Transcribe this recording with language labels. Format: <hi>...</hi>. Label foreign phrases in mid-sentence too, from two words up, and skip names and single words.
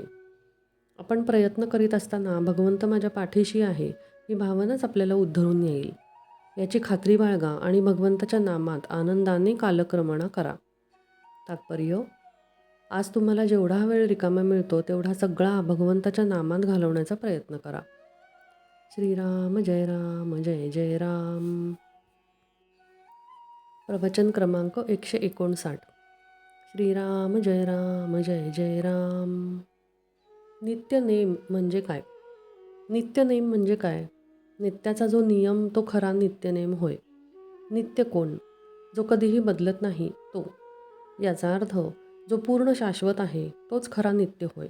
<mr>आपण प्रयत्न करीत असताना भगवंत माझ्या पाठीशी आहे ही भावनाच आपल्याला उद्धरून येईल याची खात्री बाळगा आणि भगवंताच्या नामात आनंदाने कालक्रमणा करा. तात्पर्य: आज तुम्हाला जेवढा वेळ रिकामा मिळतो तेवढा सगळा भगवंताच्या नामात घालवण्याचा प्रयत्न करा. श्रीराम जय राम जय जय राम. प्रवचन क्रमांक 159. श्रीराम जय राम जय जय राम. नित्यनेम म्हणजे काय? नित्यनेम म्हणजे काय? नित्याचा जो नियम तो खरा नित्यनेम होय. नित्य कोण? जो कधीही बदलत नाही तो. याचा अर्थ जो पूर्ण शाश्वत आहे तोच खरा नित्य होय.</mr>